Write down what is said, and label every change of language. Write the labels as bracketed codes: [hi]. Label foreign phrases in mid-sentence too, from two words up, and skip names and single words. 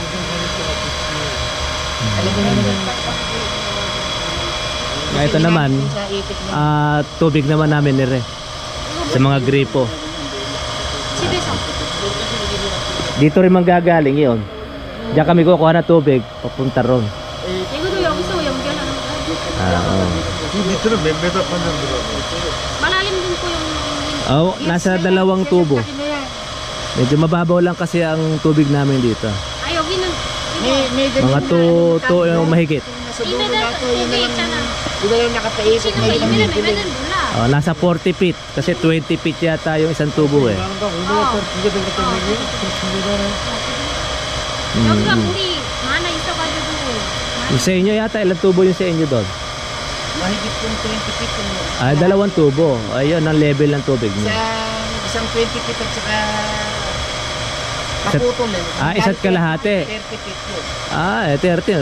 [tl] Ito naman, tubig naman namin nire. Sa mga gripo. Sibeso. Dito rin manggagaling yun. Diyan kami kukuha na tubig, papunta ron. [ko] 이거도 여기서 연결하는 거예요? 밑으로 몇 메다 판정 들어. [tl] Malalim din po yung... Nasa 2 tubo. Medyo mababaw lang kasi ang tubig namin dito. [ko] Ay, 여기는... [tl] Mga 2 yung mahigit. Sa dulo na to, yun na lang. Yun na lang nakapaikot Sino na ba ilang yung bibili. [ko] 몰라. [tl] Nasa 40 feet. Kasi 20 feet yata yung isang tubo eh. [ko] 여기가 물이 많아 있어가지고 [tl] Yung sa inyo yata, ilang tubo yung sa inyo doon? Mahigit yung 20 feet yung Ay, 2 tubo. Ayun, ang level ng tubig niyo. isang 20 feet at saka kaputol eh. Isa't kalahati. 30 feet yun. 30.